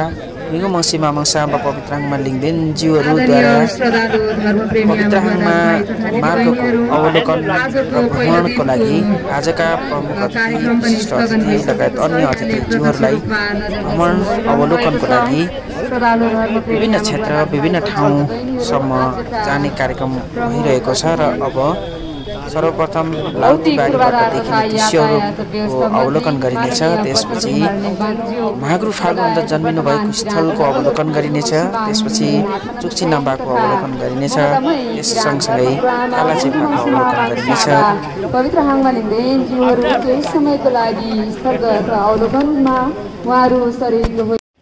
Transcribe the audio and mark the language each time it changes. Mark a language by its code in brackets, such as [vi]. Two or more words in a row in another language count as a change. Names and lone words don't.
[ne] मैगो मङ्सिमा मङ्साम्बा पवित्राङमा लिङ्गदेन ज्यूहरूद्वारा पवित्राङमा मार्गको अवलोकन र भ्रमणको लागि आजका प्रमुख अतिथि लगायत अन्य अतिथिज्यूहरूलाई भ्रमण अवलोकनको लागि विभिन्न क्षेत्र, विभिन्न ठाउँसम्म जाने कार्यक्रम भइरहेको छ र अब सर्वप्रथम लाउतीबारीबाट देखिने दृश्यहरूको अवलोकन गरिनेछ। त्यसपछि महागुरु फाल्गुन्द जन्मिनु भएको स्थलको अवलोकन गरिनेछ। त्यसपछि चुक्ची नाम्बाको अवलोकन गरिनेछ। त्यस सँगसँगै कालाचेपाको अवलोकन गरिनेछ। पवित्र हाङमा लिङ्गदेन ज्यूहरू केही समयको लागि स्थलगत अवलोकनमा उहाँहरू शरीर